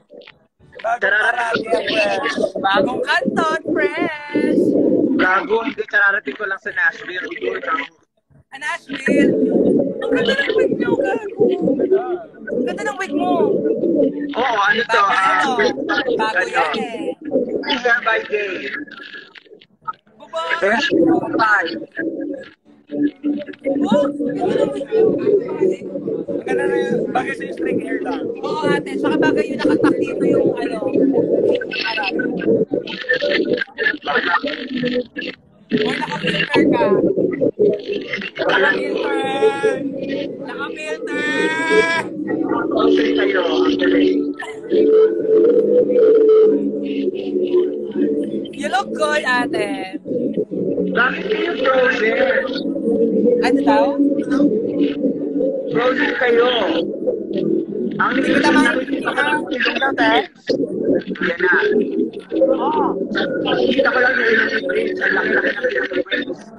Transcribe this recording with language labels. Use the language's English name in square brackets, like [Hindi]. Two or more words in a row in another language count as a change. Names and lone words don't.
[Filipino] Bagong kanton, fresh. Gago, hindi kararating ko lang sa Nashville. Nashville. Ang ganda ng wig niyo, gago. Ang ganda ng wig mo. Oo, ano to? Bago yan eh. Isa by day. Baba. Bye. Oh, ganda ng wig niyo. Ang ganda na yun. Bagay sa [English] string hair [Filipino] lang. Oo, ate. Saka bagay yung nakatak dito yung ano. Uy, naka-filter ka. Naka-filter! Naka-filter! Okay kayo, [English] actually. You look good, ate. [Filipino] Bakit kayo frozen? Ano daw? Frozen kayo. Ang Hindi ko naman ilong natin. Yan na. Oo. Kita ko lang yung ilong prints. Ang laki-laki ng ilong prints.